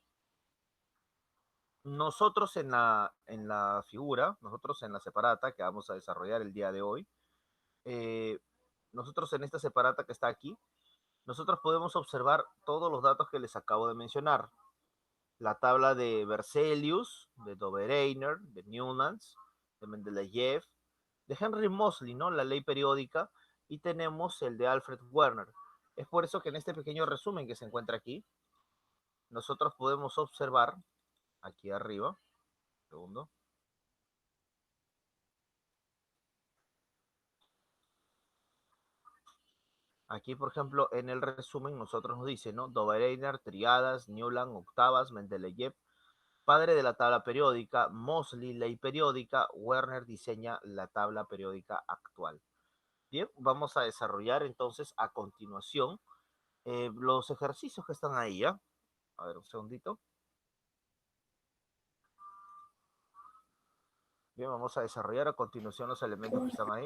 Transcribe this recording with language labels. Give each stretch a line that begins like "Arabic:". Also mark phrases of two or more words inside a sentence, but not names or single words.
Spanish: Nosotros en la figura, nosotros en la separata que vamos a desarrollar el día de hoy, eh, nosotros en esta separata que está aquí, nosotros podemos observar todos los datos que les acabo de mencionar. La tabla de Berzelius, de Dobereiner, de Newlands, de Mendeleev, de Henry Mosley, ¿no? La ley periódica, y tenemos el de Alfred Werner. Es por eso que en este pequeño resumen que se encuentra aquí, nosotros podemos observar, aquí arriba, segundo, aquí, por ejemplo, en el resumen, nosotros nos dice, ¿no? Dobereiner, triadas, Newland, octavas, Mendeleev, padre de la tabla periódica, Mosley, ley periódica, Werner diseña la tabla periódica actual. Bien, vamos a desarrollar entonces a continuación los ejercicios que están ahí, ¿ya? A ver, un segundito. Bien, vamos a desarrollar a continuación los elementos que están ahí.